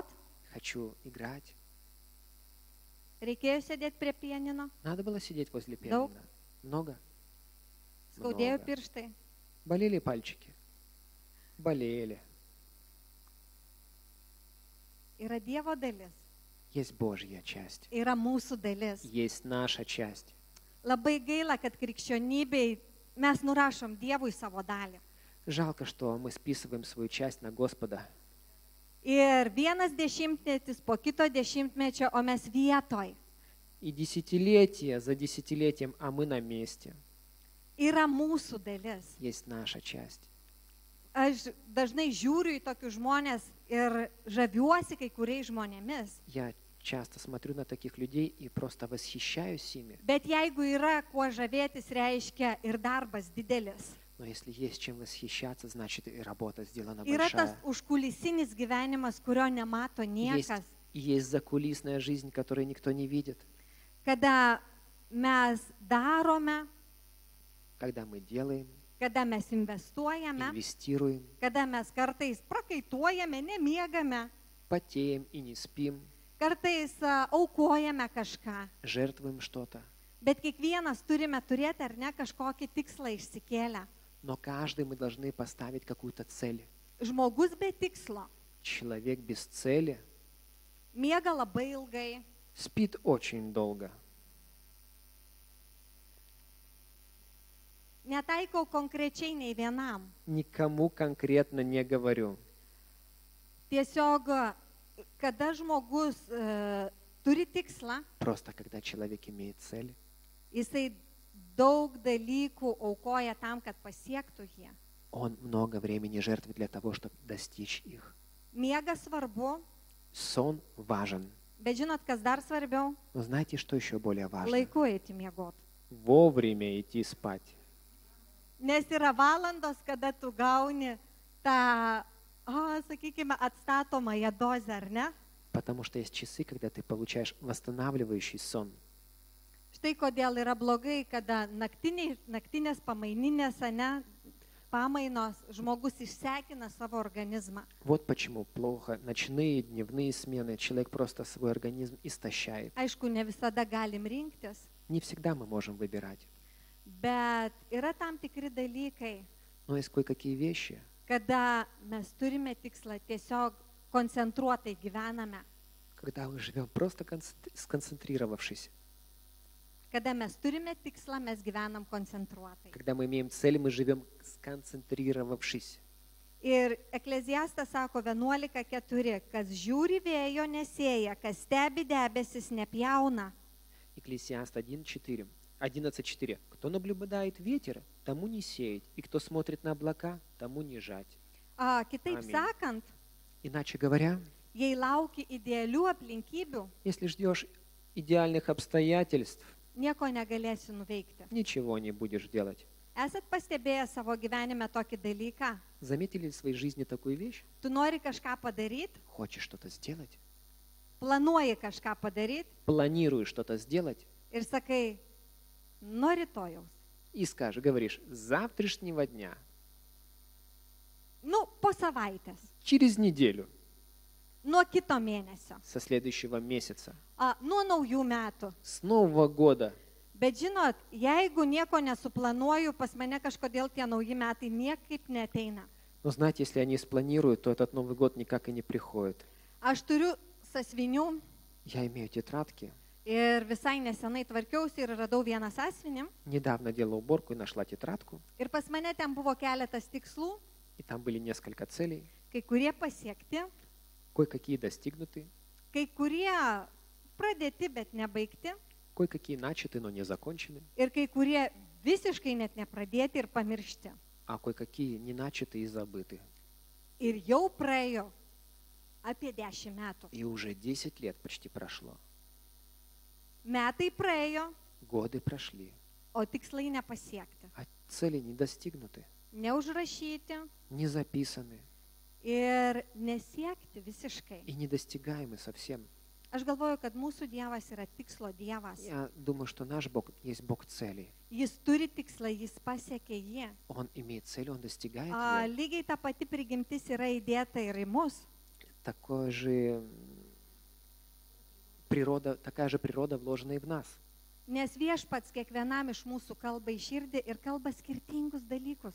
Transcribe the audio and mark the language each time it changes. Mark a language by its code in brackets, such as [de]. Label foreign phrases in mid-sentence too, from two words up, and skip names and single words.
[ru] Хочу играть. [lt] reikėjo sėdėti prie pianino, [ru] Надо было сидеть возле пианино. Много? [lt] skaudėjo [ru] Много. [lt] pirštai. [ru] Болели пальчики? Болели. [lt] Yra Dievo dalis, [ru] Есть Божья часть. [lt] yra mūsų dalis. [ru] Есть наша часть. [lt] Labai gaila, kad krikščionybei mes nurašom Dievui savo dalį. [ru] Жалко, что мы списываем свою часть на Господа. [lt] Ir vienas dešimtmetis po kito dešimtmečio, o mes vietoj. [ru] И десятилетия за десятилетием, а мы на месте. [lt] Yra mūsų dalis. [ru] Есть наша часть. [lt] Aš dažnai žiūriu į tokius žmonės ir žaviuosi kai kuriais žmonėmis. [ru] Я часто смотрю на таких людей и просто восхищаюсь ими. [lt] Bet jeigu yra kuo žavėtis, reiškia ir darbas didelis. [ru] Но если есть чем восхищаться, значит и работа сделана [lt] Yra tas [ru] большая. [lt] užkulisinis gyvenimas, kurio nemato [ru] Есть, [lt] niekas. [ru] и есть закулисная жизнь, которую никто не видит. [lt] Kada mes darome, [ru] Когда мы делаем, [lt] kada mes investuojame, [ru] инвестируем, [lt] kada mes kartais prakaituojame, nemiegame. [ru] потеем и не спим. [lt] kartais aukojame kažką, [ru] жертвуем что-то. [lt] bet kiekvienas turime turėti ar ne kažkokį tikslą išsikėlę. [ru] Но каждый мы должны поставить какую-то цель. [lt] Žmogus be tikslo [ru] Человек без цели [lt] miega labai ilgai, [ru] спит очень долго. [lt] netaikau konkrečiai nei vienam. [ru] Никому конкретно не говорю. [lt] Tiesiog, kada žmogus turi tikslą, [ru] Просто когда человек имеет цель, [lt] jisai daug dalykų aukoja tam, kad pasiektų jį. [ru] он много времени жертвует для того, чтобы достичь их. [lt] Miegas svarbu, [ru] Сон важен. [lt] bet žinot, kas dar svarbiau? [ru] Но знаете, что еще более важно? [lt] Laiku eiti miegoti. [ru] Вовремя идти спать. [lt] Nes yra valandos, kada tu gauni tą, sakykime, atstatomąją dozę, ar ne? [ru] Потому что есть часы, когда ты получаешь восстанавливающий сон. [lt] Štai kodėl yra blogai, kada naktinės pamaininės, ne, pamainos žmogus išsekina savo organizmą. [ru] Вот почему плохо ночные, дневные смены. Человек просто свой организм истощает. [lt] Aišku, ne visada galim rinktis, [ru] Не всегда мы можем выбирать. [lt] bet yra tam tikri dalykai, [ru] Но есть кое-какие вещи, [lt] kada mes turime tikslą, tiesiog koncentruotai gyvename. [ru] когда мы живем просто сконцентрировавшись. [lt] Kada mes turime tikslą, mes gyvenam koncentruotai. [ru] Когда мы имеем цель, мы живем сконцентрировавшись. [lt] Ir Ekleziastas sako 11:4, kas žiūri vėjo nesėja, kas stebi debesis nepjauna. [ru] Екклесиаст 11:4. Кто наблюдает ветер, тому не сеять, и кто смотрит на облака, тому не жать. [lt] Kitaip Amen. sakant, [ru] Иначе говоря, [lt] jei lauki idealių aplinkybių, [ru] если ждешь идеальных обстоятельств, [lt] nieko negalėsi nuveikti. [ru] ничего не будешь делать. [lt] Esat pastebėję savo gyvenime tokį dalyką? [ru] Заметили в своей жизни такую вещь? [lt] Tu nori kažką padaryti, [ru] Хочешь что-то сделать, [lt] planuoji kažką padaryti [ru] планируешь что-то сделать, [lt] ir sakai, nuo rytojaus. [ru] и говоришь, с завтрашнего дня, [lt] Nu, po savaitės, [ru] через неделю, [lt] nuo kito mėnesio, [ru] со следующего месяца, [lt] nuo naujų metų. [ru] с Нового года. [lt] Bet žinot, jeigu nieko nesuplanuoju, pas mane kažkodėl tie nauji metai niekaip neteina. [ru] Но знаете, если они спланируют, то этот Новый год никак и не приходит. [lt] Aš turiu sąsvinių [ru] Я имею тетрадки. [lt] ir visai nesenai tvarkiausi ir radau vieną sąsvinį. [ru] Недавно делала уборку и нашла тетрадку, [lt] Ir pas mane ten buvo keletas tikslų, [ru] и там были несколько целей, [lt] kai kurie pasiekti, [ru] кое-какие достигнуты, [lt] kai kurie pradėti, bet nebaigti, [ru] кое-какие начаты, но не закончены, [lt] ir kai kurie visiškai net nepradėti ir pamiršti. [ru] а кое-какие не начаты и забыты. [lt] Ir jau praėjo apie 10 metų. [ru] И уже 10 лет почти прошло. [lt] Metai praėjo, [ru] Годы прошли, [lt] o tikslai nepasiekti, [ru] а цели не достигнуты, [lt] neužrašyti [ru] не записаны [lt] ir nesiekti visiškai. [ru] и недостигаемы совсем. [lt] Aš galvoju, kad mūsų Dievas yra tikslo Dievas. [ru] Я думаю, что наш Бог есть Бог цели. [lt] Jis turi tikslą, jis pasiekė jį. [ru] Он имеет цель, он достигает ее. [lt] Lygiai ta pati prigimtis yra įdėta ir į mus. [ru] Такая же природа вложена и в нас. [lt] Nes viešpats kiekvienam iš mūsų kalba į širdį ir kalba skirtingus dalykus.